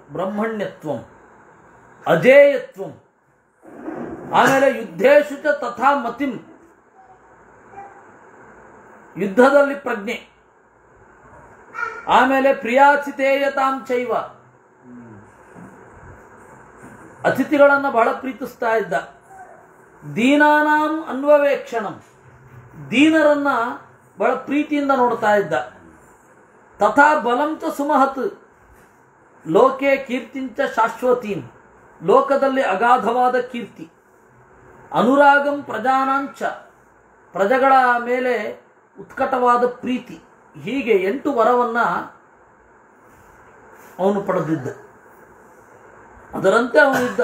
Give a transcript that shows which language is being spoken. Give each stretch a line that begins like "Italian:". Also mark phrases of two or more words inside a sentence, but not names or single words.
Sanskrit: ಬ್ರಹ್ಮಣ್ಯತ್ವಂ, ಅಜೇಯತ್ವಂ,
Kannada: ಆಮೇಲೆ
Sanskrit: ಯುದ್ಧೇಶು ಚ ತಥಾ ಮತಿಂ,
Kannada: ಯುದ್ಧದಲ್ಲಿ ಪ್ರಜ್ಞೆ, ಆಮೇಲೆ
Sanskrit: ಪ್ರಿಯಾಚಿತೇಯತಾಂ ಚೈವ,
Kannada: ಅತಿಥಿಗಳನ್ನು ಬಹಳ ಪ್ರೀತಿಸ್ತಾ ಇದ್ದ.
Sanskrit: ದೀನಾನಾಂ ಅನ್ವವೇಕ್ಷಣಂ,
Kannada: ದೀನರನ್ನ ಬಹಳ ಪ್ರೀತಿಯಿಂದ ನೋಡ್ತಾ ಇದ್ದ.
Sanskrit: ತಥಾ ಬಲಂ ಚ ಸುಮಹತ್, ಲೋಕೆ ಕೀರ್ತಿಂಚ ಶಾಶ್ವತೀಂ,
Kannada: ಲೋಕದಲ್ಲಿ ಅಗಾಧವಾದ ಕೀರ್ತಿ.
Sanskrit: ಅನುರಾಗಂ ಪ್ರಜಾನಾಂಚ,
Kannada: ಪ್ರಜೆಗಳ ಮೇಲೆ ಉತ್ಕಟವಾದ ಪ್ರೀತಿ. ಹೀಗೆ 8 ವರವನ್ನ ಅವನು ಪಡೆದಿದ್ದ. ಅದರಂತೆ ಅವನಿದ್ದ.